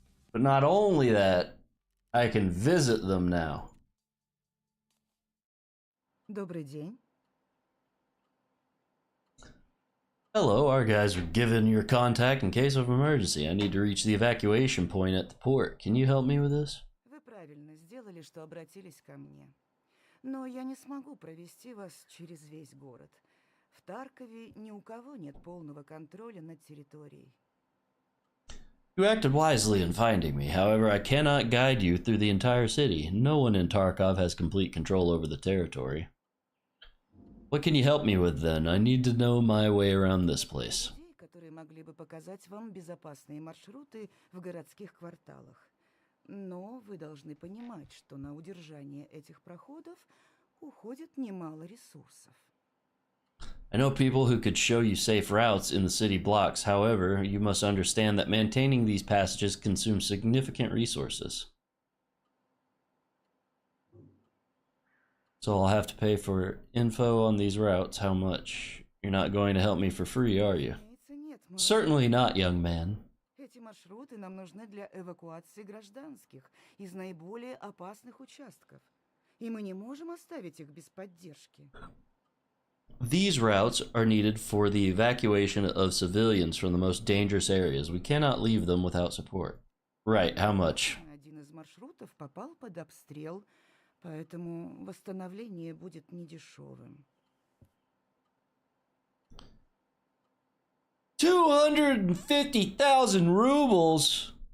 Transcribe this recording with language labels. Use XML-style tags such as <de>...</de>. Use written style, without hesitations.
<en>But not only that, I can visit them now.</en> <ru>Добрый день.</ru> <en>Hello, our guys are given your contact in case of emergency. I need to reach the evacuation point at the port. Can you help me with this?</en> <ru>Вы правильно сделали, что обратились ко мне. Но я не смогу провести вас через весь город. В Таркове ни у кого нет полного контроля над территорией.</ru> <en>You acted wisely in finding me. However, I cannot guide you through the entire city. No one in Tarkov has complete control over the territory. What can you help me with then? I need to know my way around this place.</en> <ru>Которые могли бы показать вам безопасные маршруты в городских кварталах. Но вы должны понимать, что на удержание этих проходов уходит немало ресурсов.</ru> <en>I know people who could show you safe routes in the city blocks. However, you must understand that maintaining these passages consumes significant resources. So I'll have to pay for info on these routes. How much? You're not going to help me for free, are you? Certainly not, young man.</en> <ru>Эти маршруты нам нужны для эвакуации гражданских из наиболее опасных участков. И мы не можем оставить их без поддержки.</ru> <en>These routes are needed for the evacuation of civilians from the most dangerous areas. We cannot leave them without support. Right, how much?</en> <ru>Один из маршрутов попал под обстрел, поэтому восстановление будет недешевым.</ru> <en>250,000 rubles.</en>